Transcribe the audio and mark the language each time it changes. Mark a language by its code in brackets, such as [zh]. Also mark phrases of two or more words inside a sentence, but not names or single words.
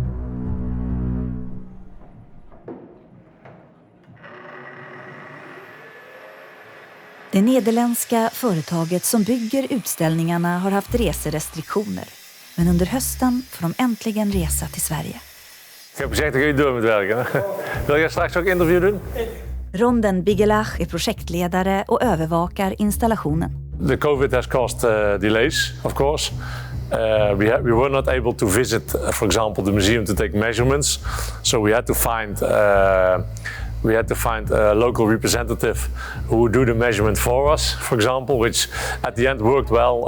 [sv] Det nederländska företaget som bygger utställningarna har haft reserestriktioner. Men under hösten får de äntligen resa till Sverige. [nl] Ik heb gezegd, dan kun je door met werken. Wil jij straks ook interview doen? [sv] Ronden Bigelach är projektledare och övervakar installationen. [en] The COVID has caused delays, of course. We were not able to visit, for example, the museum to take measurements. So we had to find a local representative who would do the measurement for us, for example, which at the end worked well.